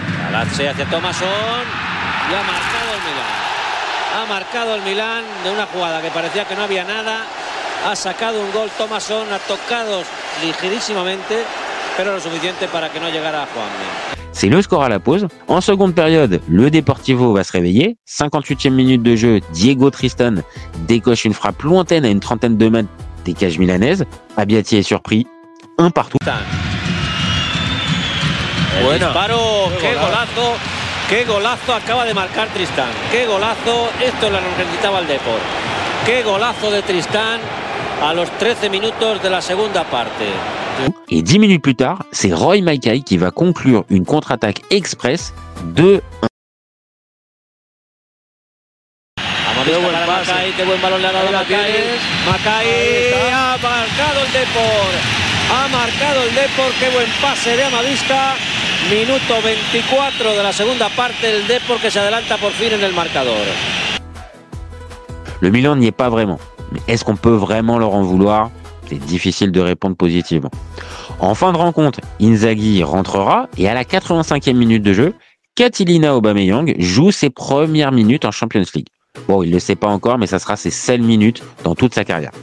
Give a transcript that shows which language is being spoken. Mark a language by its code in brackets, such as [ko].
[es] Kaladze hacia Thomasson y ha marcado el Milan. Ha marcado el Milan de una jugada que parecía que no había nada. Ha sacado un gol Thomasson, ha tocado ligerísimamente, pero lo suficiente para que no llegara a Juanmi. [fr] C'est le score à la pause. En seconde période, le Deportivo va se réveiller. 58e minute de jeu, Diego Tristan décoche une frappe lointaine à une trentaine de mètres des cages milanaises. Abbiati est surpris, 1 partout. [es] El disparo, qué golazo acaba de marcar Tristan. Qué golazo, esto lo necesitaba el Depor. Qué golazo de Tristan a los 13 minutos de la segunda parte. [fr] Et 10 minutes plus tard, c'est Roy Makaay qui va conclure une contre-attaque express de 1. [es] Qué buen pase. Makaay, qué buen balón le ha dado Makaay. Makaay ha marcado el Depor. Ha marcado el Depor, qué buen pase de Amavisca. Minuto 24 de la segunda parte, el Depor que se adelanta por fin en el marcador. [fr] Le Milan n'y est pas vraiment. Mais est-ce qu'on peut vraiment leur en vouloir? C'est difficile de répondre positivement. En fin de rencontre, Inzaghi rentrera et à la 85e minute de jeu, Catilina Aubameyang joue ses premières minutes en Champions League. Bon, il ne le sait pas encore, mais ça sera ses seules minutes dans toute sa carrière.